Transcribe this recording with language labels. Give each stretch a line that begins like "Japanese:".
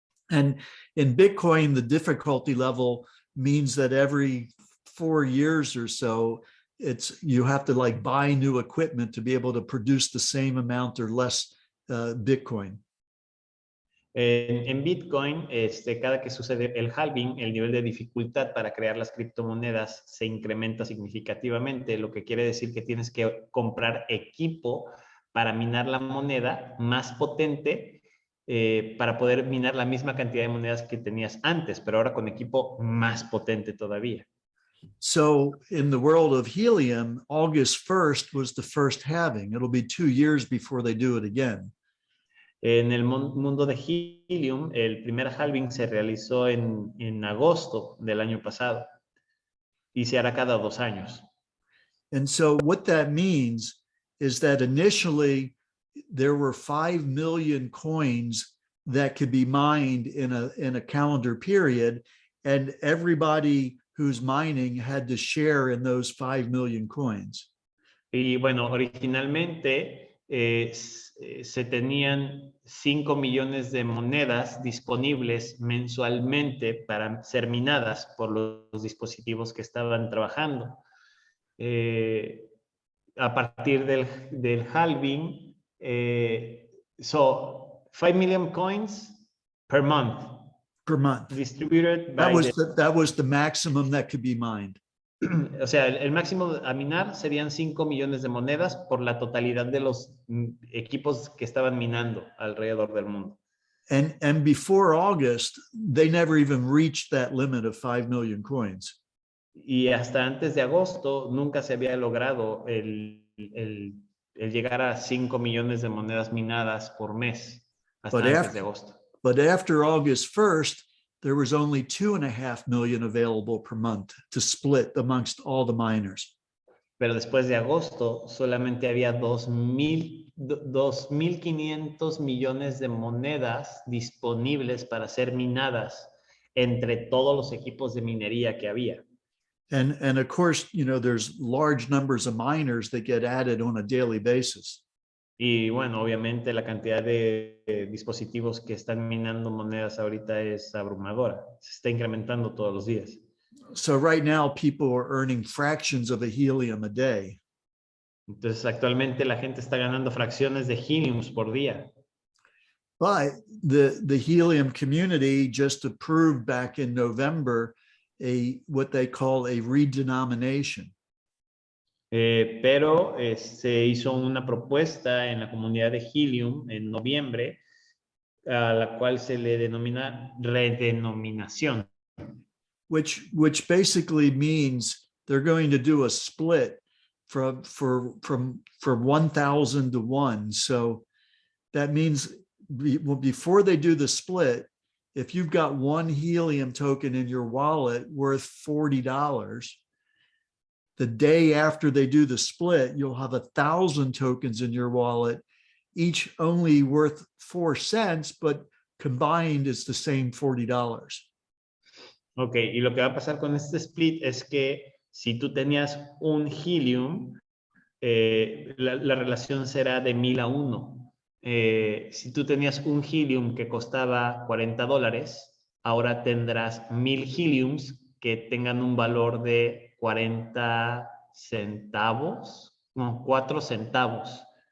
English: And in Bitcoin, the difficulty level means that every 4 years or so, you have to like buy new equipment to be able to produce the same amount or less Bitcoin.
Spanish: En Bitcoin, cada que sucede el halving, el nivel de dificultad para crear las criptomonedas se incrementa significativamente, lo que quiere decir que tienes que comprar equipo para minar la moneda más potente, para poder minar la misma cantidad de monedas que tenías antes, pero ahora con equipo más potente todavía.
English: So in the world of helium, August 1st was the first halving. It'll be 2 years before they do it again.
Spanish: En el mundo de helium, el primer halving se realizó en agosto del año pasado y se hará cada 2 años.
English: And so what that means is that initially there were 5 million coins that could be mined in a calendar period, and everybody who's mining had to share in those 5 million coins.
Spanish: Y bueno, originalmente se tenían 5 millones de monedas disponibles mensualmente para ser minadas por los dispositivos que estaban trabajando. A partir del halving,
English: so 5 million coins per month per month. distributed That by was that was the maximum that could be mined.
Spanish: O sea, el máximo a minar serían 5 millones de monedas por la totalidad de los equipos que estaban minando alrededor del mundo.
English: And before August, they never even reached that limit of 5 million coins.
Spanish: Y hasta antes de agosto nunca se había logrado el llegar a 5 millones de monedas minadas por mes, hasta antes de agosto.
English: But after August 1st, there was only 2.5 million available per month to split amongst all the miners.
Spanish: Pero después de agosto solamente había 2.500 millones de monedas disponibles para ser minadas entre todos los equipos de minería que había.
English: And of course, you know, there's large numbers of miners that get added on a daily basis.
Spanish: Y bueno, obviamente la cantidad de dispositivos que están minando monedas ahorita es abrumadora. Se está incrementando todos los días.
English: So right now, people are earning fractions of a helium a day.
Spanish: Entonces, actualmente la gente está ganando fracciones de heliums por día.
English: But the helium community just approved back in November what they call a redenomination.
Spanish: Pero se hizo una propuesta en la comunidad de helium en noviembre, a la cual se le denomina redenominación.
English: Which basically means they're going to do a split from 1,000 to 1. So that means before they do the split, if you've got one helium token in your wallet worth $40, the day after they do the split, you'll have 1,000 tokens in your wallet, each only worth 4 cents, but combined is the same $40.
Spanish: Ok, y lo que va a pasar con este split es que si tú tenías un helium, la relación será de 1,000 a 1. Si tú tenías un helium que costaba $40, ahora tendrás 1,000 heliums que tengan un valor de 40 centavos, no, 4 centavos.